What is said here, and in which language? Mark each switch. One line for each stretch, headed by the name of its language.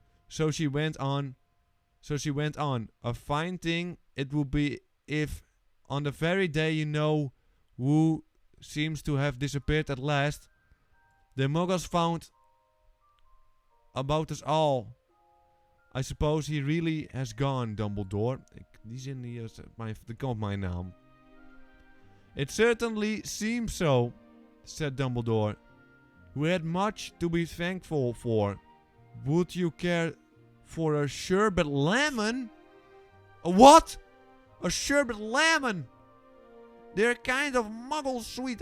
English: So she went on. A fine thing it would be if on the very day you know who seems to have disappeared at last, the muggles found about us all. I suppose he really has gone, Dumbledore.
Dutch: Die zin hier, er komt mijn naam.
English: It certainly seems so, said Dumbledore. who had much to be thankful for. Would you care for a sherbet lemon? A what? A sherbet lemon! They're kind of muggle sweet.